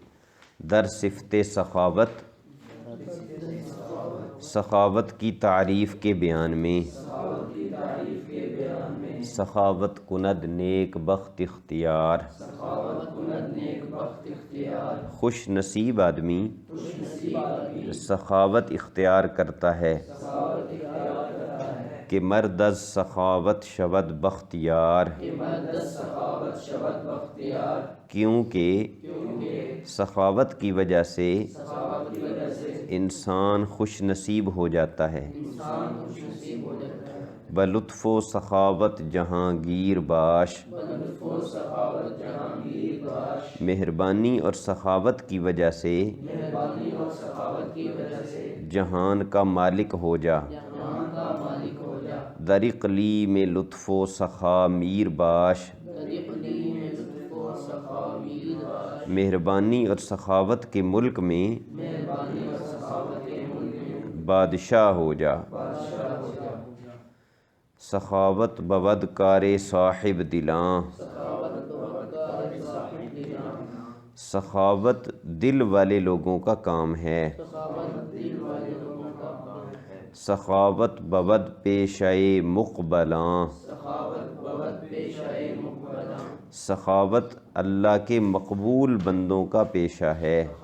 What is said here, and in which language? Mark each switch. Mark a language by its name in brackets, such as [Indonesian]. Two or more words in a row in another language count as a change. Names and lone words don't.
[Persian] در صفت سخاوت، [Urdu] سخاوت کی تعریف کے بیان میں، [Persian] سخاوت کند نیک بخت اختیار، [Urdu] خوش نصیب آدمی سخاوت اختیار کرتا ہے کہ [Persian] مرد از سخاوت شود بختیار، [Urdu] کیونکہ سخاوت کی وجہ سے انسان خوش نصیب ہو جاتا ہے۔ [Persian] بلطف و سخاوت جہانگیر باش، [Urdu] مہربانی اور سخاوت کی وجہ سے جہان کا مالک ہو جا۔ [Persian] در اقلیم لطف و سخا میر باش، [Urdu] مہربانی اور سخاوت کے ملک میں بادشاہ ہو جا۔ [Persian] سخاوت بود کار صاحب دلاں، [Urdu] سخاوت دل والے لوگوں کا کام ہے۔ [Persian] سخاوت بود پیشہ مقبلاں، [Urdu] سخاوت اللہ کے مقبول بندوں کا پیشہ ہے۔